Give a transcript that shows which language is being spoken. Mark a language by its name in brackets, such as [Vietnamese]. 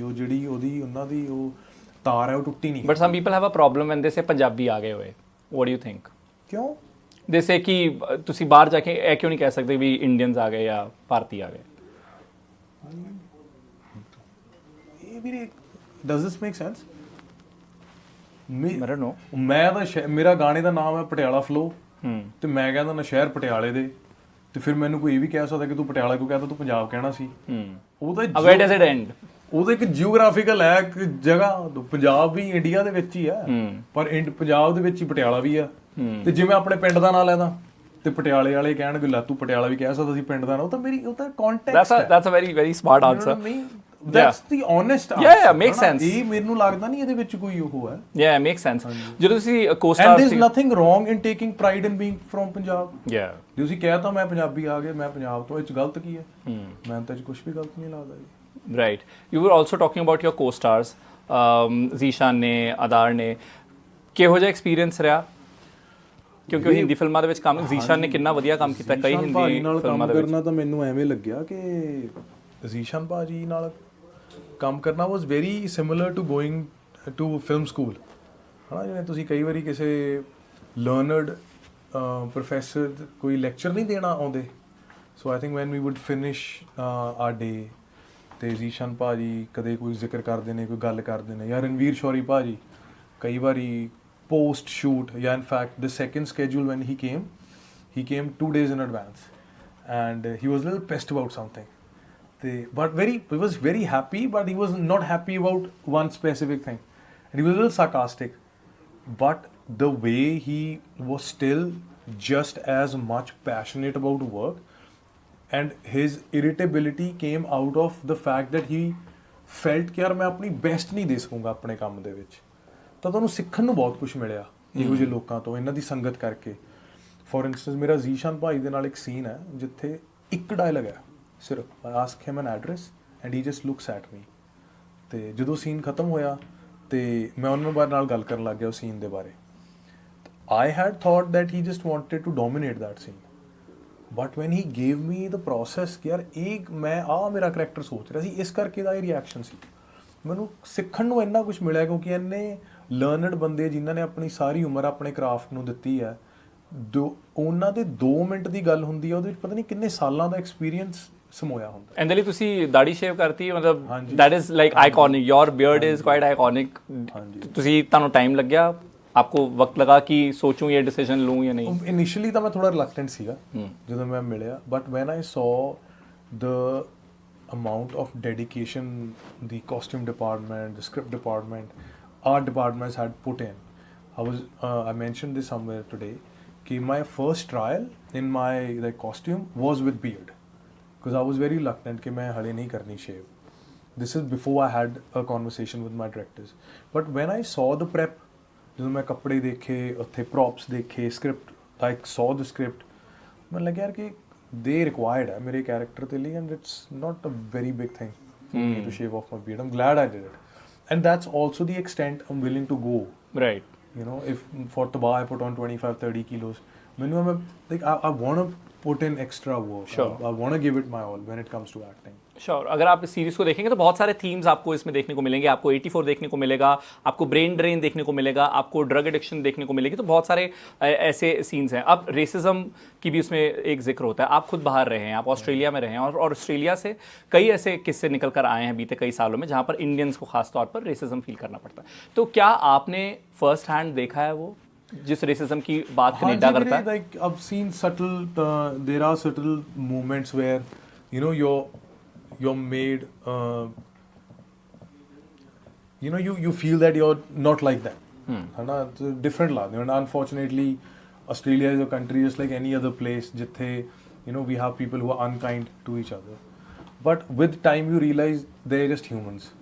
[Punjabi] ਉਹ ਜਿਹੜੀ ਉਹਨਾਂ ਦੀ ਉਹ ਤਾਰ ਹੈ ਉਹ ਟੁੱਟੀ ਨਹੀਂ। [English] But some people have a problem when they say [Punjabi] Punjabi ਆ ਗਏ ਹੋਏ. [English] What do you think? [Punjabi] ਕਿਉਂ? [English] They say [Punjabi] ਕਿ ਤੁਸੀਂ ਬਾਹਰ ਜਾ ਕੇ ਇਹ ਕਿਉਂ ਨਹੀਂ ਕਹਿ ਸਕਦੇ ਵੀ ਇੰਡੀਅਨਸ ਆ ਗਏ ਜਾਂ ਭਾਰਤੀ ਆ ਗਏ? ਇਹ ਵੀਰੇ [English] does this make sense? I don't know. [Punjabi] ਮੈਂ ਤਾਂ ਮੇਰਾ ਗਾਣੇ ਦਾ ਨਾਮ ਹੈ ਪਟਿਆਲਾ ਫਲੋ ਤੇ ਮੈਂ ਕਹਿੰਦਾ ਨਾ ਸ਼ਹਿਰ ਪਟਿਆਲੇ ਦੇ, ਤੇ ਫਿਰ ਮੈਨੂੰ ਕੋਈ ਇਹ ਵੀ ਕਹਿ ਸਕਦਾ ਕਿ ਤੂੰ ਪਟਿਆਲਾ ਕਿਉਂ ਕਹਿੰਦਾ, ਤੂੰ ਪੰਜਾਬ ਕਹਿਣਾ ਸੀ। ਉਹ ਤਾਂ [English] where does it end? [Punjabi] ਉਹਦਾ ਇੱਕ ਜਿਓਗ੍ਰਾਫੀਕਲ ਹੈ ਇੱਕ ਜਗ੍ਹਾ। ਪੰਜਾਬ ਵੀ ਇੰਡੀਆ ਦੇ ਵਿੱਚ ਹੀ ਆ, ਪਰ ਪੰਜਾਬ ਦੇ ਵਿੱਚ ਹੀ ਪਟਿਆਲਾ ਵੀ ਆ। ਤੇ ਜਿਵੇਂ ਆਪਣੇ ਪਿੰਡ ਦਾ ਨਾਂ ਲੈਦਾ ਤੇ ਪਟਿਆਲੇ ਵਾਲੇ ਕਹਿਣਗੇ ਲੈ ਤੂੰ ਪਟਿਆਲਾ ਵੀ ਕਹਿ ਸਕਦਾ ਸੀ ਪਿੰਡ ਦਾ ਨਾਂ। ਉਹ ਤਾਂ ਕੰਟੈਕਸਟ ਹੈ। [English] That's a very smart answer. That's the honest answer. Yeah, makes sense. [Punjabi] ਇਹ ਮੈਨੂੰ ਲੱਗਦਾ ਨਹੀਂ ਇਹਦੇ ਵਿੱਚ ਕੋਈ ਉਹ ਹੈ। [English] Yeah, makes sense. [Punjabi] ਜਦੋਂ ਤੁਸੀਂ co-stars [English] and there's nothing wrong in taking pride in being from Punjab. Yeah. [Punjabi] ਜੇ ਤੁਸੀਂ ਕਹਿ ਤਾ ਮੈਂ ਪੰਜਾਬੀ ਆ ਗਿਆ, ਮੈਂ ਪੰਜਾਬ ਤੋਂ, ਇਹ 'ਚ ਗਲਤ ਕੀ ਹੈ? ਮੈਨੂੰ ਤਾਂ ਇਹ 'ਚ ਕੁਝ ਵੀ ਗਲਤ ਨਹੀਂ ਲੱਗਦਾ ਜੀ। [English] Right. You were also talking about your co-stars, Zeeshan ਨੇ, ਅਦਾਰ ਨੇ। [Punjabi] ਕਿਹੋ ਜਿਹਾ ਐਕਸਪੀਰੀਅੰਸ ਰਿਹਾ? ਕਿਉਂਕਿ ਉਹ ਹਿੰਦੀ ਫਿਲਮਾਂ ਦੇ ਵਿੱਚ ਕੰਮ, ਜ਼ੀਸ਼ਾਨ ਨੇ ਕਿੰਨਾ ਵਧੀਆ ਕੰਮ ਕੀਤਾ ਕਈ ਹਿੰਦੀ ਫਿਲਮਾਂ ਦੇ ਵਿੱਚ। ਕਰਨਾ ਤਾਂ ਮੈਨੂੰ ਐਵੇਂ ਲੱਗਿਆ ਕਿ ਜ਼ੀਸ਼ਾਨ ਭਾਜੀ ਨਾਲ ਕੰਮ ਕਰਨਾ [English] Was very similar to going to film school. [Punjabi] ਹਾਂ, ਜਿਵੇਂ ਤੁਸੀਂ ਕਈ ਵਾਰੀ ਕਿਸੇ ਲਰਨਰਡ ਪ੍ਰੋਫੈਸਰ ਕੋਈ ਲੈਕਚਰ ਨਹੀਂ ਦੇਣਾ ਆਉਂਦੇ। [English] so I think when we would finish our day [Punjabi] ਤੇ ਜ਼ੀਸ਼ਾਨ ਭਾਜੀ ਕਦੇ ਕੋਈ ਜ਼ਿਕਰ ਕਰਦੇ ਨੇ, ਕੋਈ ਗੱਲ ਕਰਦੇ ਨੇ, ਜਾਂ ਰਣਵੀਰ ਸ਼ੌਰੀ ਭਾਜੀ ਕਈ ਵਾਰੀ [English] post shoot, in fact the second schedule when he came 2 days in advance and he was a little pissed about something, but he was very happy, but he was not happy about one specific thing and he was a little sarcastic, but the way he was still just as much passionate about work, and his irritability came out of the fact that he felt [Punjabi] ਕਿ ਯਾਰ ਮੈਂ ਆਪਣੀ best ਨਹੀਂ ਦੇ ਸਕੂੰਗਾ ਆਪਣੇ ਕੰਮ ਦੇ ਵਿੱਚ। ਤਾਂ ਤੁਹਾਨੂੰ ਸਿੱਖਣ ਨੂੰ ਬਹੁਤ ਕੁਝ ਮਿਲਿਆ ਇਹੋ ਜਿਹੇ ਲੋਕਾਂ ਤੋਂ, ਇਹਨਾਂ ਦੀ ਸੰਗਤ ਕਰਕੇ। ਫੋਰ ਇੰਸਟੈਂਸ ਮੇਰਾ ਜ਼ੀਸ਼ਾਨ ਭਾਈ ਦੇ ਨਾਲ ਇੱਕ ਸੀਨ ਹੈ ਜਿੱਥੇ ਇੱਕ ਡਾਇਲੌਗ ਹੈ ਸਿਰਫ, [English] I ask him an address and he just looks at me. [Punjabi] ਤੇ ਜਦੋਂ ਸੀਨ ਖਤਮ ਹੋਇਆ ਤੇ ਮੈਂ ਉਹਨਾਂ ਨਾਲ ਗੱਲ ਕਰਨ ਲੱਗ ਗਿਆ ਉਸ ਸੀਨ ਦੇ ਬਾਰੇ। [English] I had thought that he just wanted to dominate that scene, but when he gave me the process [Punjabi] ਕਿ ਯਾਰ ਇਹ ਮੈਂ ਮੇਰਾ ਕਰੈਕਟਰ ਸੋਚ ਰਿਹਾ ਸੀ, ਇਸ ਕਰਕੇ ਦਾ ਇਹ ਰਿਐਕਸ਼ਨ ਸੀ। ਮੈਨੂੰ ਸਿੱਖਣ ਨੂੰ ਇੰਨਾ ਕੁਝ ਮਿਲਿਆ ਕਿਉਂਕਿ ਇੰਨੇ ਲਰਨਡ ਬੰਦੇ ਜਿਨ੍ਹਾਂ ਨੇ ਆਪਣੀ ਸਾਰੀ ਉਮਰ ਆਪਣੇ ਕਰਾਫਟ ਨੂੰ ਦਿੱਤੀ ਹੈ, ਉਹਨਾਂ ਦੇ 2 ਮਿੰਟ ਦੀ ਗੱਲ ਹੁੰਦੀ ਹੈ, ਉਹਦੇ ਵਿੱਚ ਪਤਾ ਨਹੀਂ ਕਿੰਨੇ ਸਾਲਾਂ ਦਾ ਐਕਸਪੀਰੀਅੰਸ ਸਮੋਇਆ ਹੁੰਦਾ। ਇਹਦੇ ਲਈ ਤੁਸੀਂ ਦਾੜੀ ਸ਼ੇਵ ਕਰਤੀ, ਮਤਲਬ [English] That is like iconic, your beard is quite iconic. [Punjabi] ਤੁਸੀਂ ਤੁਹਾਨੂੰ ਟਾਈਮ ਲੱਗਿਆ, [Hindi] आपको वक्त लगा कि सोचूं ये डिसीजन लूं या नहीं? इनिशियली तो मैं थोड़ा रिलक्टेंट सीगा [Punjabi] ਜਦੋਂ ਮੈਂ ਮਿਲਿਆ, [English] but when I saw the amount of dedication the costume department, the script department, art departments had put in, I mentioned this somewhere today कि my first trial in my like costume was with beard because I was very reluctant [Punjabi] कि मैं हले नहीं करनी [English] shave. This is before I had a conversation with my directors, but when I saw the prep, [Punjabi] ਜਦੋਂ ਮੈਂ ਕੱਪੜੇ ਦੇਖੇ, ਉੱਥੇ ਪ੍ਰੋਪਸ ਦੇਖੇ, [English] script I saw the script, [Punjabi] ਮੈਨੂੰ ਲੱਗਿਆ ਯਾਰ ਕਿ ਦੇ ਰਿਕਵਾਇਰਡ ਹੈ ਮੇਰੇ ਕੈਰੈਕਟਰ ਦੇ ਲਈ, [English] And it's not a very big thing for me to shave off my beard. I'm glad I did it, and that's also the extent I'm willing to go, right? you know, if for Taba I put on 25-30 kilos, minimum like I want to put in extra work. Sure. I want to give it my all when it comes to acting. Sure. [Hindi] अगर आप इस series को देखेंगे तो बहुत सारे themes आपको इसमें देखने को मिलेंगे। आपको 84 देखने को मिलेगा, आपको ब्रेन ड्रेन देखने को मिलेगा, आपको ड्रग एडिक्शन देखने को मिलेगी, तो बहुत सारे ऐसे सीन्स हैं। अब रेसिज्म की भी उसमें एक जिक्र होता है। आप खुद बाहर रहे हैं, आप ऑस्ट्रेलिया में रहे हैं, और ऑस्ट्रेलिया से कई ऐसे किस्से निकल कर आए हैं बीते कई सालों में जहाँ पर इंडियंस को खास तौर पर रेसिज्म फील करना पड़ता है। तो क्या आपने फर्स्ट हैंड देखा है वो जिस रेसिज्म की बात कनेडा करता है? [English] Like I've seen subtle, there are subtle moments where you know you're made, you know, you feel that you're not like them. [Hindi] है ना, [English] different ला, and unfortunately Australia is a country just like any other place जिथे you know we have people who are unkind to each other, but with time you realize they're just humans.